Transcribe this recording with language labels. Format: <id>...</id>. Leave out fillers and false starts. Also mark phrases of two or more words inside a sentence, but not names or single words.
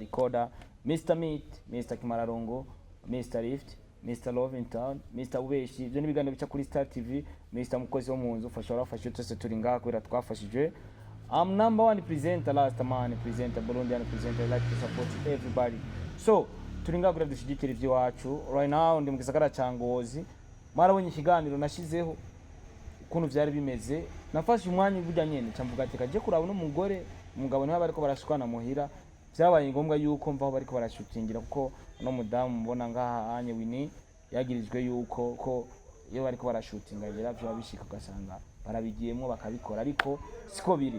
<en>Recorder, Mr. Meat, Mr. Kimararongo, Mr. Lift, Mr. Love in Town, Mr.</en> <rn>Ubeshi. Ibyo nibigano bica kuri Star TV, Mr. Mukozi wo munzu ufasha urafasha twese turi ngaha kwira twafashije.</rn> <en>I'm number one presenter, last man presenter, Burundian presenter, I like to support everybody. So,</en> <rn>turi ngaha kwira dushigikira ivyo wacu. Right now ndi mu gisagara ca NGOZI. Marabonye ikiganiro nashizeho ukuntu vyari bimeze. Nafashe umwanya burya nyene camvuga ati kaje kuraba no mugore umugabo niwe bariko barashukana muhira, vyabaye ngombwa yuko mvaho bariko barashutingira kuko no mudamu mbona ngaha anye Winny yagirijwe yuko ko iyo bariko barashutinga bira vyo bishika ugasanga barabigiyemo bakabikora ariko siko biri.</rn>